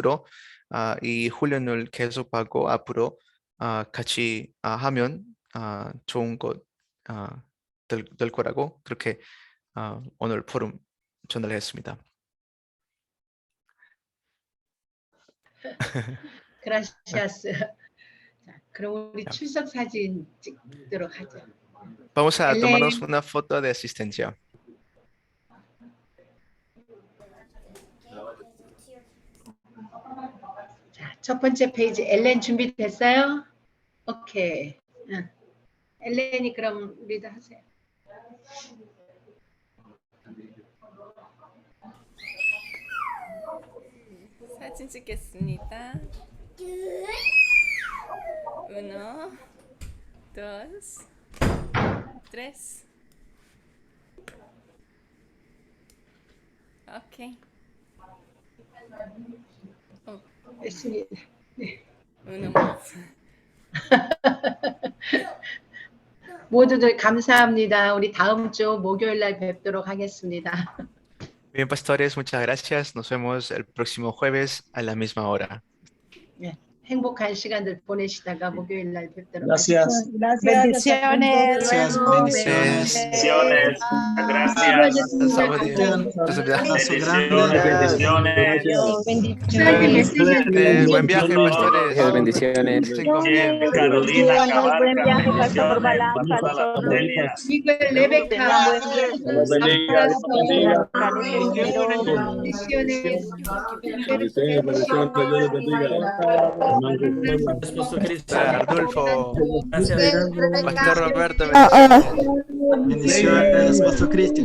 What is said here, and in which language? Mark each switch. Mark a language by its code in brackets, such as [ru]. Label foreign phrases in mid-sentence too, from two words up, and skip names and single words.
[ko] 그래서 앞으로 이 훈련을 계속하고 앞으로 같이 하면 좋은 것 될 거라고 그렇게 오늘 포럼 전달했습니다. 그라시아스. 자, 그럼 우리 출석 사진 찍도록 하죠. [es] Vamos a Ellen. tomarnos una foto de asistencia. [ko] 자, 첫 번째 페이지 엘렌 준비됐어요? 오케이. 응. 엘렌이 그럼 리더 하세요. 사진 찍겠습니다. [es] Uno, dos, tres. Ok. [ko] 됐습니다. [es] Uno más. [ko] 모두들 감사합니다. 우리 다음 주 목요일 날 뵙도록 하겠습니다. [es] Bien, pastores, muchas gracias. Nos vemos el próximo jueves a la misma hora. [ko] 네, 행복한 시간들 보내시다가 목요일 날 뵙도록 [es] Gracias. Bendiciones. Bendiciones. Bendiciones. Gracias. Bendiciones. Buen viaje, pastores. Bendiciones. Carolina, Buen viaje, Pastor Balán, 이글 레베카 Arnulfo. Pastor Roberto. Bendiciones, Pastor Cristian.